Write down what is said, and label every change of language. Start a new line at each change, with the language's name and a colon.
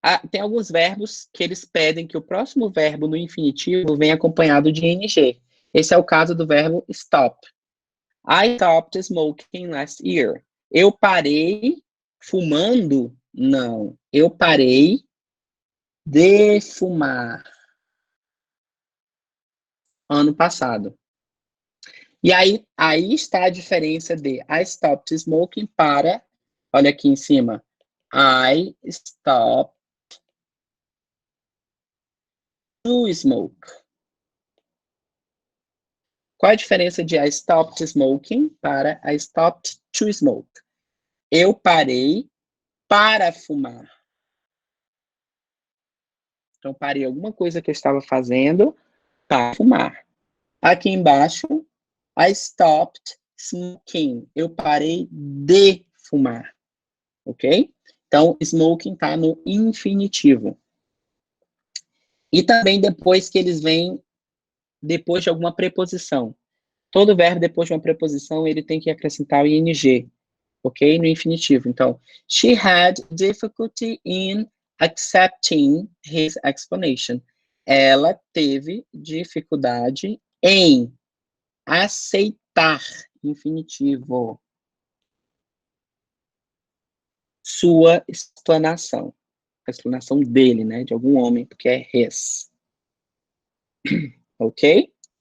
Portuguese: Tem alguns verbos que eles pedem que o próximo verbo no infinitivo venha acompanhado de ing. Esse é o caso do verbo stop.
English: I stopped smoking last year.
Portuguese: Eu parei fumando? Não. Eu parei de fumar ano passado. E aí está a diferença de
English: I stopped smoking
Portuguese: para, olha aqui em cima,
English: I stopped to smoke.
Portuguese: Qual a diferença de
English: I stopped smoking
Portuguese: para
English: I stopped to smoke?
Portuguese: Eu parei para fumar. Então, parei alguma coisa que eu estava fazendo para fumar. Aqui embaixo,
English: I stopped smoking.
Portuguese: Eu parei de fumar. Ok? Então, smoking está no infinitivo. E também depois que eles vêm, depois de alguma preposição. Todo verbo depois de uma preposição, ele tem que acrescentar o ing, ok? No infinitivo. Então,
English: she had difficulty in accepting his explanation.
Portuguese: Ela teve dificuldade em aceitar, infinitivo, sua explanação. A explanação dele, né? De algum homem, porque é his. Ok?